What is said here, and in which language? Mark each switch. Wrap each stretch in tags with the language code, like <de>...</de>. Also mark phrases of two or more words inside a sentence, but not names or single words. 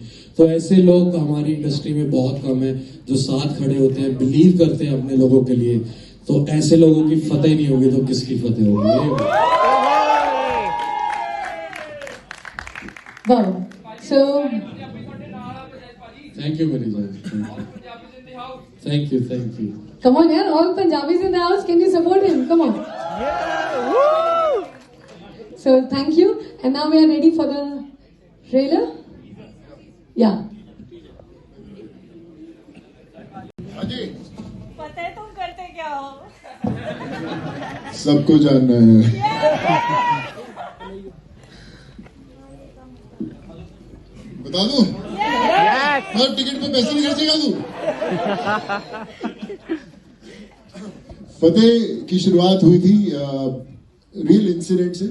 <hi>तो ऐसे लोग हमारी इंडस्ट्री में बहुत कम है जो साथ खड़े होते हैं, बिलीव करते हैं अपने लोगों के लिए। तो ऐसे लोगों की फतेह नहीं होगी तो किसकी फतेह होगी?</hi> <en>Wow. So, thank you</en> <hi>मेरी जान,</hi> <en>thank you, thank you. come on, yeah, all Punjabis in the house. Can you support him? Come on. So, thank you. And now we are ready for the trailer. Yeah.</en> <hi>हाजी पता है तुम करते क्या हो? सबको जानना है। बता दूं? हर टिकट पे पैसे नहीं खर्चेगा तू? फतेह की शुरुआत हुई थी</hi> <en>real incident</en> <hi>से।</hi>